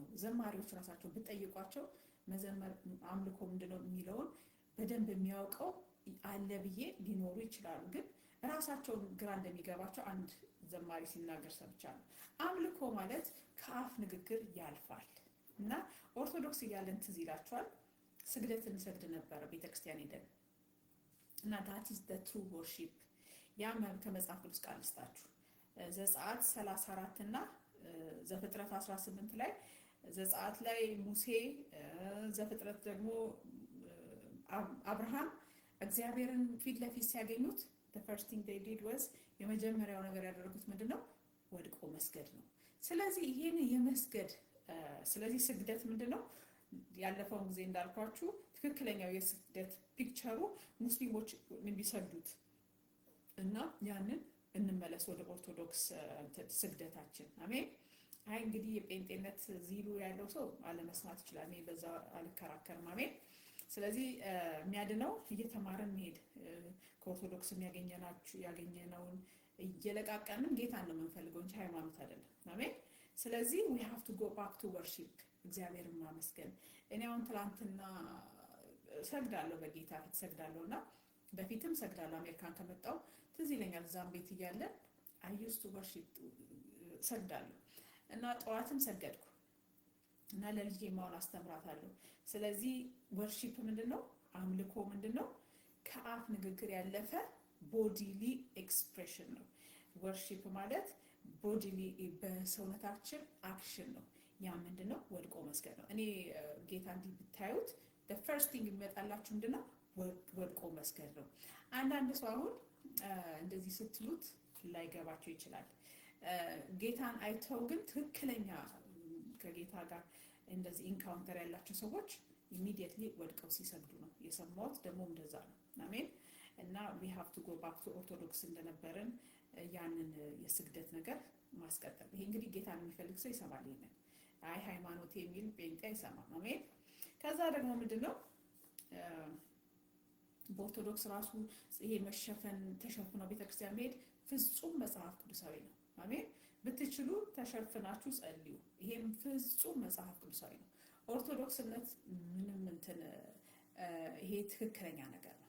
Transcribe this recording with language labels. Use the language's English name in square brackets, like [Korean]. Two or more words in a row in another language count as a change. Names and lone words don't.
[Amharic] ዘማሪዎች ራሳቸው ብትጠይቋቸው መዘመር አምልኮ ምንድነው የሚለውን በደንብ የሚያውቀው አለ ብዬ ሊኖሩ ይችላሉ። ግን ራሳቸውን ግራ እንደሚገባቸው አንድ ዘማሪ ሲናገር ሰምቻለሁ። አምልኮ ማለት ከአፍ ንግግር ያልፋል። እና ኦርቶዶክስ እያለን ትዝ ይላችኋል ስግደት እንሰግድ ነበር ቤተክርስቲያን ሄደን እና [English] that is the true worship። [Amharic] ያም ከመጽሐፍ ቅዱስ ቃል ልስጣችሁ ዘጸአት 34 እና ዘፍጥረት 18 ላይ ዘጸአት ላይ ሙሴ ዘፍጥረት ደግሞ አብርሃም እግዚአብሔርን ፊት ለፊት ሲያገኙት [English] the first thing they did was [Amharic] የመጀመሪያው ነገር ያደረጉት ምንድነው? ወድቆ መስገድ ነው። ስለዚህ ይሄን የመስገድ ስለዚህ ስግደት ምንድነው? ያለፈው ጊዜ እንዳልኳችሁ ትክክለኛው የስግደት ፒክቸሩ ሙስሊሞች የሚሰግዱት እና ያንን እንመለስ ወደ ኦርቶዶክስ ስግደታችን። አሜን። አይ እንግዲህ የጴንጤነት ዚሉ ያለው ሰው አለመስማት ይችላል። እኔ በዛ አልከራከርም። አሜን። ስለዚህ የሚያድነው እየተማረን መሄድ ከኦርቶዶክስ ያገኘነውን እየለቃቀምን ጌታን ነው የምንፈልገው እንጂ ሃይማኖት አይደለም። አሜን። ስለዚህ [English] we have to go back to worship [Amharic] እግዚአብሔርን ማመስገን። እኔ አሁን ትላንትና ሰግዳለሁ፣ በጌታ ፊት ሰግዳለሁና በፊትም ሰግዳለሁ። አሜሪካን ከመጣሁ ትዝ ይለኛል እዛም ቤት እያለን [English] I used to worship [Amharic] ሰግዳለሁ እና ጠዋትም ሰገድኩ እና ለልጄ ማውን አስተምራታለሁ። ስለዚህ ወርሺፕ ምንድነው? አምልኮ ምንድነው? ከአፍ ንግግር ያለፈ [English] bodily expression [Amharic] ነው። ወርሺፕ ማለት ቦዲሊ በሰውነታችን አክሽን ነው። ያ ምንድነው? ወድቆ መስገድ ነው። እኔ ጌታ እንዲህ ብታዩት [English] the first thing [Amharic] የሚመጣላችሁ ምንድነው? ወድቆ መስገድ ነው። አንዳንድ ሰው አሁን እንደዚህ ስትሉት ላይገባቸው ይችላል። ጌታን አይተው ግን ትክክለኛ ከጌታ ጋር እንደዚህ ኢንካውንተር ያላቸው ሰዎች ኢሚዲየትሊ ወድቀው ሲሰግዱ ነው የሰማሁት። ደግሞ እንደዛ ነው። አሜን። እና [English] we have to go back to [Amharic] ኦርቶዶክስ እንደነበረን ያንን የስግደት ነገር ማስቀጠል። ይሄ እንግዲህ ጌታን የሚፈልግ ሰው ይሰማል። ይሄንን አይ ሃይማኖት የሚል ጴንጤ አይሰማም። አሜን። ከዛ ደግሞ ምንድነው በኦርቶዶክስ ራሱ ይሄ መሸፈን ተሸፍኖ ቤተክርስቲያን መሄድ ፍጹም መጽሐፍ ቅዱሳዊ ነው። አሜን። ብትችሉ ተሸፍናችሁ ጸልዩ። ይሄም ፍጹም መጽሐፍ ቅዱሳዊ ነው። ኦርቶዶክስነት ምንም እንትን ይሄ ትክክለኛ ነገር ነው።